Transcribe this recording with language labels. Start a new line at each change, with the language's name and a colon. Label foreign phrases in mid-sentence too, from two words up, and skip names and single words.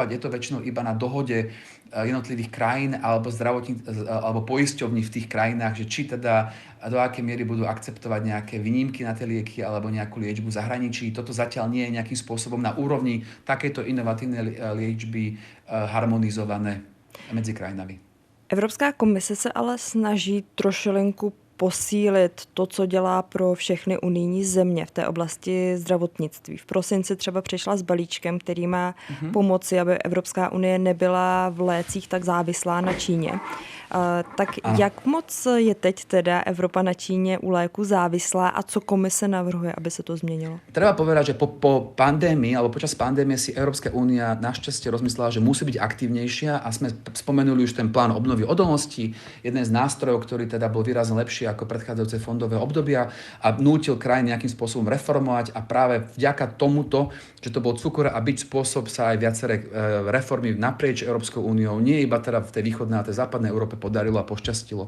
Slovak: Je to väčšinou iba na dohode jednotlivých krajín alebo poisťovní v tých krajinách, že či teda do akej miery budú akceptovať nejaké výnimky na tie lieky alebo nejakú liečbu v zahraničí. Toto zatiaľ nie je nejakým spôsobom na úrovni takéto inovatívnej liečby harmonizované medzi krajinami.
Czech: Evropská komise se ale snaží trošilinku posílit to, co dělá pro všechny unijní země v té oblasti zdravotnictví. V prosinci třeba přišla s balíčkem, který má pomoci, aby Evropská unie nebyla v lécích tak závislá na Číně. Tak jak moc je teď teda Evropa na Číně u léku závislá a co komise navrhuje, aby se to změnilo?
Slovak: Treba povedať, že po pandémii alebo počas pandémie si Európska únia našťastie rozmyslela, že musí byť aktívnejšia a sme spomenuli už ten plán obnovy odolnosti, jeden z nástrojov, ktorý teda bol výrazne lepší vyššie ako predchádzajúce fondové obdobia a nútil krajiny nejakým spôsobom reformovať a práve vďaka tomuto, že to bol cukor a byť spôsob, sa aj viaceré reformy naprieč Európskou úniou, nie iba teda v tej východnej a tej západnej Európe podarilo a pošťastilo.